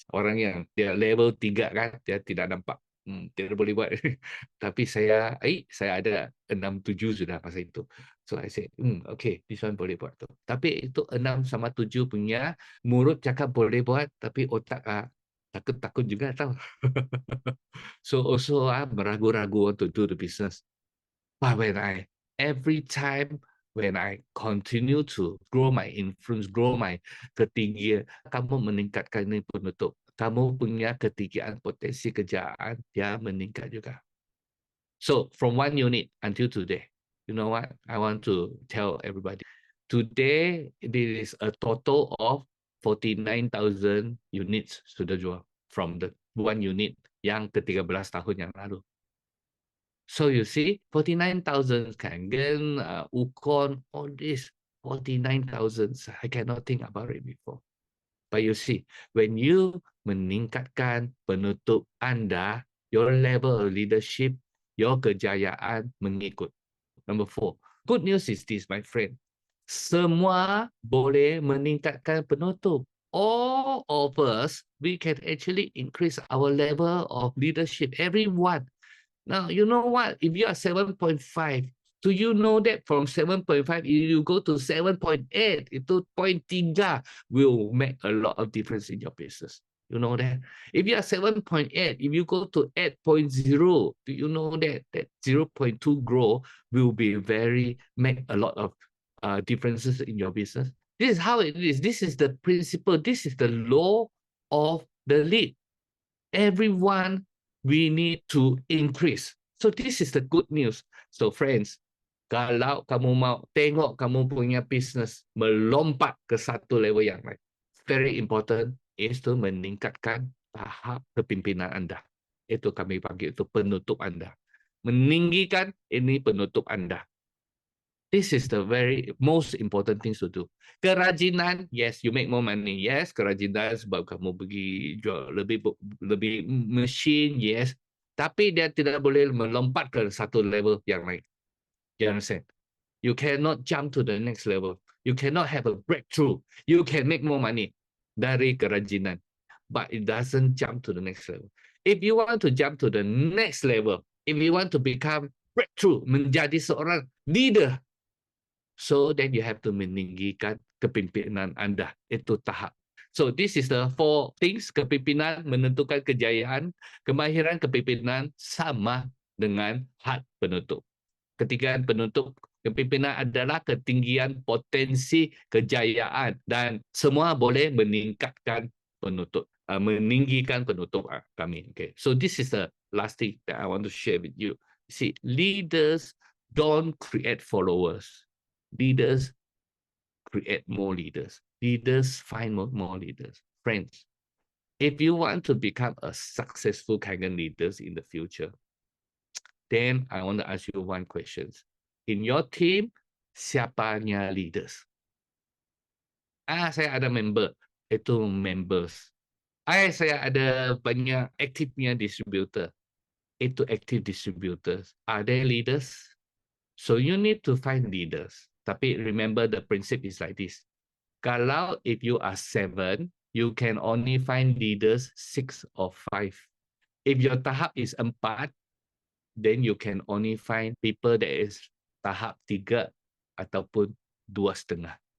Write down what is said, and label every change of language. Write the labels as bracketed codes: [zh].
[ms] Orang yang dia level 3 kan, dia tidak nampak. Tidak boleh buat. Tapi saya ada 6, 7 sudah masa itu. [en] So I say, okay, this one [ms] boleh buat tu. Tapi itu 6 sama 7 punya, mulut cakap boleh buat, tapi otak takut-takut juga tahu. [en] So also meragu-ragu to do the business. But every time when I continue to grow my influence, grow my ketinggian, [ms] kamu meningkatkan ini penutup. Kamu punya ketinggian potensi kerjaan, dia meningkat juga. [en] So from 1 unit until today, you know what? I want to tell everybody. Today, there is a total of 49,000 units [ms] sudah jual [en] from the 1 unit [ms] yang ke-13 tahun yang lalu. [en] So you see, 49,000 Kangen, Ukon, all this 49,000, I cannot think about it before. But you see, when you [ms] meningkatkan penutup Anda, [en] your level of leadership, your [ms] kejayaan mengikut. [en] Number 4. Good news is this, my friend. [ms] Semua boleh meningkatkan penutup. [en] All of us, we can actually increase our level of leadership. Everyone. Now, you know what? If you are 7.5, do you know that from 7.5, if you go to 7.8, itu point 3 will make a lot of difference in your business. You know that? If you are 7.8, if you go to 8.0, do you know that 0.2 growth will be make a lot of differences in your business? This is how it is. This is the principle. This is the law of the lead. Everyone, we need to increase. [ms] So this is the good news. [en] So friends, [ms] kalau kamu mau tengok kamu punya business melompat ke satu level yang lain, [en] very important is to [ms] meningkatkan tahap kepimpinan Anda. Itu kami panggil itu penutup Anda. Meninggikan ini penutup Anda. [en] This is the very most important things to do. [ms] Kerajinan, yes, [en] you make more money. [ms] Yes, kerajinan sebab kamu pergi jual lebih mesin, yes. Tapi dia tidak boleh melompat ke satu level yang lain. [en] You understand? You cannot jump to the next level. You cannot have a breakthrough. You can make more money [ms] dari kerajinan, [en] but it doesn't jump to the next level. If you want to jump to the next level, if you want to become breakthrough, [ms] menjadi seorang leader, [en] so then you have to [ms] meninggikan kepimpinan Anda. Itu tahap. [en] So this is the 4 things. [ms] Kepimpinan menentukan kejayaan. Kemahiran kepimpinan sama dengan had penutup. Ketiga penutup kepimpinan adalah ketinggian potensi kejayaan. Dan semua boleh meningkatkan penutup. Meninggikan penutup kami. Okay. [en] So this is the last thing that I want to share with you. See, leaders don't create followers. Leaders create more leaders. Leaders find more leaders. Friends, if you want to become a successful Kangen leaders in the future, then I want to ask you one question. In your team, siapanya leaders? [ms] Saya ada member. Itu members. Saya ada banyak aktifnya distributor. [en] Itu active distributors. Are they leaders? So you need to find leaders. Tapi remember the principle is like this. Kalau if you are 7, you can only find leaders 6 or 5. If your tahap is 4, then you can only find people that is tahap 3 ataupun 2,5.